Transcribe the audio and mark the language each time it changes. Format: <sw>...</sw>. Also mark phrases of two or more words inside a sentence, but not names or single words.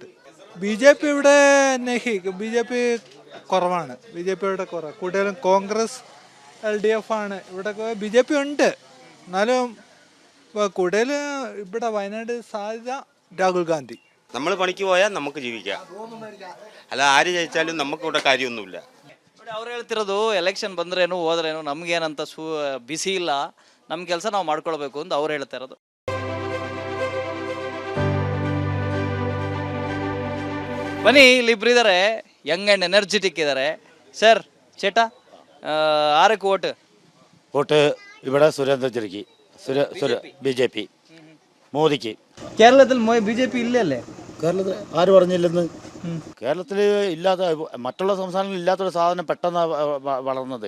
<ml>BJP ഇവിടെ BJP കുറവാണ്. BJP ഇവിടെ കുറവ്. കൂടുതലും കോൺഗ്രസ് LDF ആണ്. ഇവിടെ BJP ഉണ്ട്, എന്നാലും കൂടുതൽ ഇവിടെ വയനാട് സാധ്യത രാഹുൽ ഗാന്ധി. നമ്മൾ പണിക്ക് പോയാൽ നമുക്ക് ജീവിക്കാം, അല്ല ആര് ജയിച്ചാലും നമുക്ക് ഇവിടെ കാര്യമൊന്നുമില്ല.</ml> <kn>ಅವ್ರು ಹೇಳ್ತಿರೋದು ಎಲೆಕ್ಷನ್ ಬಂದ್ರೇನು ಹೋದ್ರೇನು ನಮ್ಗೇನಂತ ಬಿಸಿ ಇಲ್ಲ, ನಮ್ಮ ಕೆಲಸ ನಾವು ಮಾಡ್ಕೊಳ್ಬೇಕು ಅಂತ ಅವ್ರು ಹೇಳ್ತಾ ಇರೋದು. ಬನ್ನಿ, ಇಲ್ಲಿ ಇಬ್ರು ಇದ್ದಾರೆ,</kn> <en>young and energetic</en> <kn>ಇದ್ದಾರೆ.</kn> <ml>ಸರ್ ചേട്ടാ, ആരൊക്കെ വോട്ട്? വോട്ട് ഇവിടെ സുരേന്ദ്രചെരിക്ക്, BJP, മോദിക്ക്. കേരളത്തിൽ BJP ഇല്ലല്ലേ? കേരളത്തിൽ ആര് പറഞ്ഞില്ലെന്ന്? കേരളത്തിൽ ഇല്ലാത്ത, മറ്റുള്ള സംസ്ഥാനങ്ങളിൽ ഇല്ലാത്തൊരു സാധനം പെട്ടെന്ന് വളർന്നത്.</ml>